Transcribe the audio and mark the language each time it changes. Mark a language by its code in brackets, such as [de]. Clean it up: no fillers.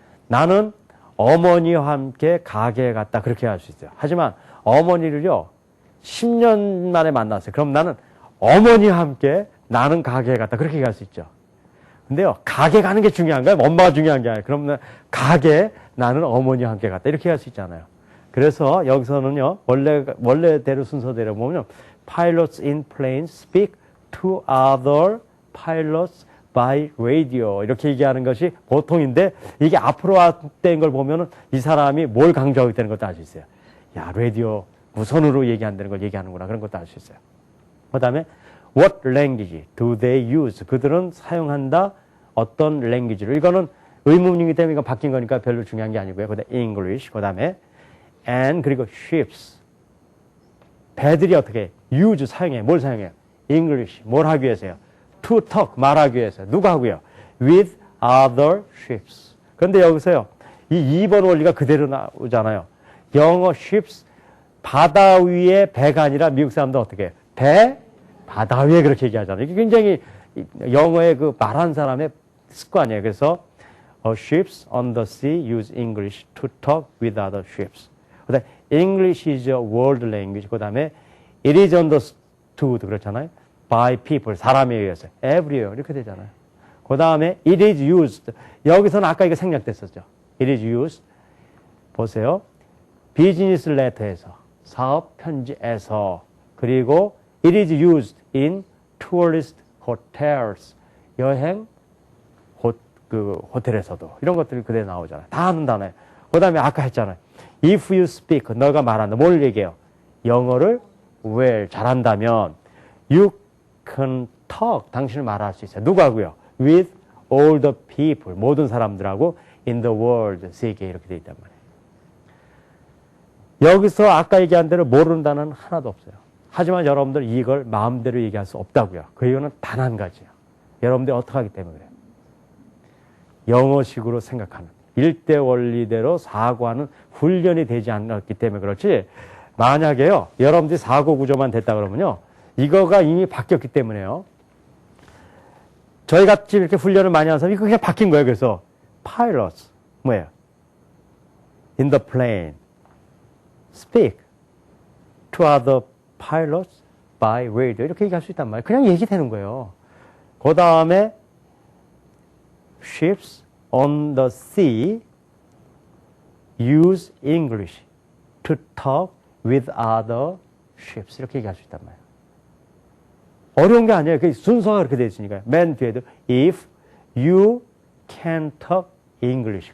[ko] 나는 어머니와 함께 가게에 갔다. 그렇게 할 수 있어요. 하지만 어머니를요. 10년 만에 만났어요. 그럼 나는 어머니와 함께 나는 가게에 갔다. 그렇게 얘기할 수 있죠. 근데요. 가게 가는 게 중요한가요? 엄마가 중요한 게 아니에요. 그럼 가게 나는 어머니와 함께 갔다. 이렇게 할 수 있잖아요. 그래서 여기서는요. 원래대로 순서대로 보면 [en] pilots in planes speak to other pilots by radio. [ko] 이렇게 얘기하는 것이 보통인데 이게 앞으로 왔던 걸 보면은 이 사람이 뭘 강조하고 있다는 것도 알 수 있어요. 야, 라디오 무선으로 얘기한다는 걸 얘기하는구나. 그런 것도 알 수 있어요. 그 다음에 [en] what language do they use? [ko] 그들은 사용한다 어떤 language를. 이거는 의문이기 때문에 이거 바뀐 거니까 별로 중요한 게 아니고요. 그 다음에 English. 그 다음에 and 그리고 ships. 배들이 어떻게 use 사용해. 뭘 사용해요? English. 뭘 하기 위해서요? [en] To talk. [ko] 말하기 위해서. 누가 하고요? [en] With other ships. [ko] 그런데 여기서요. 이 2번 원리가 그대로 나오잖아요. 영어 ships. 바다 위에 배가 아니라 미국 사람들 어떻게 해요? 배, 바다 위에 그렇게 얘기하잖아요. 이게 굉장히 영어의 그 말한 사람의 습관이에요. [en] 그래서 ships on the sea use English to talk with other ships. 그다음에 English is a world language. 그다음에 it is understood [ko] 그렇잖아요. [en] by people [ko] 사람에 의해서 [en] everywhere [ko] 이렇게 되잖아요. [en] 그다음에 it is used. [ko] 여기서는 아까 이거 생략됐었죠. [en] it is used. 보세요. [ko] 비즈니스 레터에서 사업 편지에서 그리고 [en] it is used in tourist hotels. [ko] 여행 호텔에서도 이런 것들이 그대로 나오잖아요. 다 하는 단어예요. 그 다음에 아까 했잖아요. [en] If you speak, [ko] 너가 말한다. 뭘 얘기해요? 영어를 well, 잘한다면 [en] you can talk, [ko] 당신은 말할 수 있어요. 누구하고요? [en] With all the people, [ko] 모든 사람들하고 [en] in the world, [ko] 세계에 이렇게 돼 있단 말이에요. 여기서 아까 얘기한 대로 모르는 단어는 하나도 없어요. 하지만 여러분들 이걸 마음대로 얘기할 수 없다고요. 그 이유는 단 한 가지예요. 여러분들이 어떻게 하기 때문에 그래요. 영어식으로 생각하는 일대 원리대로 사고하는 훈련이 되지 않았기 때문에 그렇지 만약에요 여러분들이 사고 구조만 됐다 그러면요 이거가 이미 바뀌었기 때문에요 저희같이 이렇게 훈련을 많이 하는 사람이 그게 바뀐 거예요. 그래서 pilots 뭐예요? [en] in the plane speak to other pilots by radio. [ko] 이렇게 얘기할 수 있단 말이에요. 그냥 얘기되는 거예요. [en] 그 다음에 ships on the sea use English to talk with other ships. [ko] 이렇게 얘기할 수 있단 말이에요. 어려운 게 아니에요. 그 순서가 그렇게 되어 있으니까요. 맨 뒤에도 [en] if you can talk English.